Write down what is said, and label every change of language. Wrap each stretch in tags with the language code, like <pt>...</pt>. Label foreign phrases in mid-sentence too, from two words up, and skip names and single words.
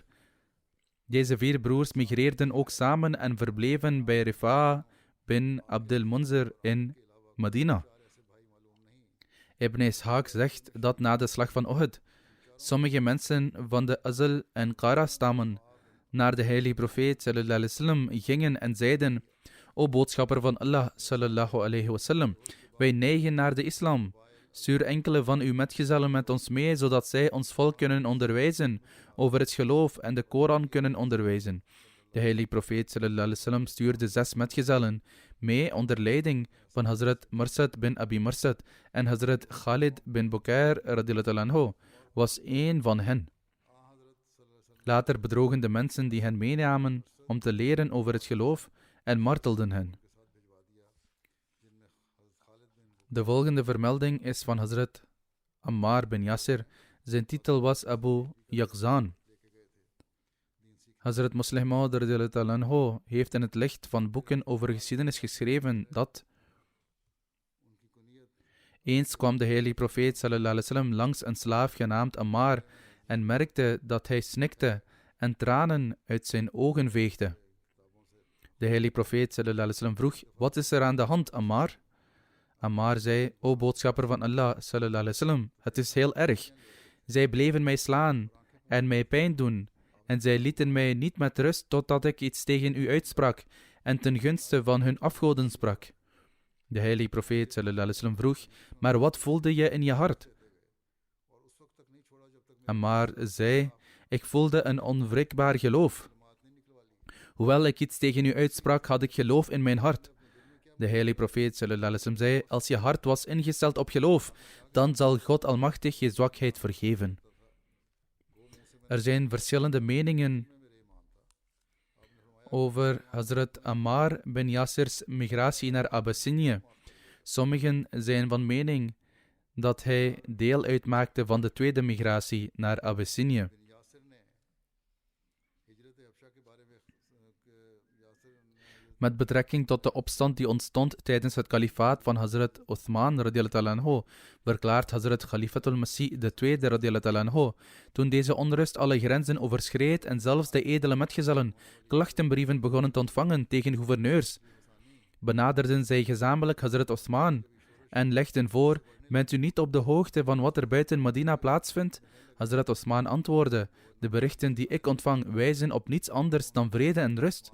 <nl>Deze 4 broers migreerden ook samen en verbleven bij Rifa'a bin Abdul Munzir in Medina. Ibn Ishaq zegt dat na de slag van Uhud, sommige mensen van de Azl en Qara stammen naar de heilige profeet</nl> <ar>صلى الله عليه وسلم</ar> <nl>gingen en zeiden, O boodschapper van Allah</nl> <ar>صلى الله عليه وسلم,</ar> <nl>wij neigen naar de islam. Stuur enkele van uw metgezellen met ons mee, zodat zij ons volk kunnen onderwijzen over het geloof en de Koran kunnen onderwijzen. De heilige profeet</nl> <ar>صلى الله عليه وسلم</ar> <nl>stuurde 6 metgezellen mee onder leiding van Hazrat Marsad bin Abi Marsad en Hazrat Khalid bin Bukair</nl> <ar>رضي الله عنه</ar> <nl>was één van hen. Later bedrogen de mensen die hen meenamen om te leren over het geloof en martelden hen. De volgende vermelding is van Hazrat Ammar bin Yasir. Zijn titel was Abu Yaqzan. Hazrat Muslih Maud</nl> <ar>رضي الله عنه</ar> <nl>heeft in het licht van boeken over geschiedenis geschreven dat eens kwam de heilige profeet</nl> <ar>صلى الله عليه وسلم</ar> <nl>langs een slaaf genaamd Ammar en merkte dat hij snikte en tranen uit zijn ogen veegde. De heilige profeet</nl> <ar>صلى الله عليه وسلم</ar> <nl>vroeg, wat is er aan de hand, Ammar? Ammar zei, o boodschapper van Allah</nl> <ar>صلى الله عليه وسلم,</ar> <nl>het is heel erg. Zij bleven mij slaan en mij pijn doen en zij lieten mij niet met rust totdat ik iets tegen u uitsprak en ten gunste van hun afgoden sprak. De heilige profeet</nl> <ar>صلى الله عليه وسلم</ar> <nl>vroeg, maar wat voelde je in je hart? Ammar zei, ik voelde een onwrikbaar geloof. Hoewel ik iets tegen u uitsprak, had ik geloof in mijn hart. De heilige profeet</nl> <ar>صلى الله عليه وسلم</ar> <nl>zei, als je hart was ingesteld op geloof, dan zal God Almachtig je zwakheid vergeven. Er zijn verschillende meningen over Hazrat Ammar bin Yasir's migratie naar Abyssinie. Sommigen zijn van mening dat hij deel uitmaakte van de tweede migratie naar Abyssinie. Met betrekking tot de opstand die ontstond tijdens het kalifaat van Hazrat Uthman</nl> <ar>رضي الله عنه,</ar> <nl>verklaart Hazrat Khalifatul Masih II</nl> <ar>رضي الله عنه,</ar> <nl>toen deze onrust alle grenzen overschreed en zelfs de edele metgezellen klachtenbrieven begonnen te ontvangen tegen gouverneurs, benaderden zij gezamenlijk Hazrat Uthman en legden voor, bent u niet op de hoogte van wat er buiten Medina plaatsvindt? Hazrat Uthman antwoordde, de berichten die ik ontvang wijzen op niets anders dan vrede en rust.</nl>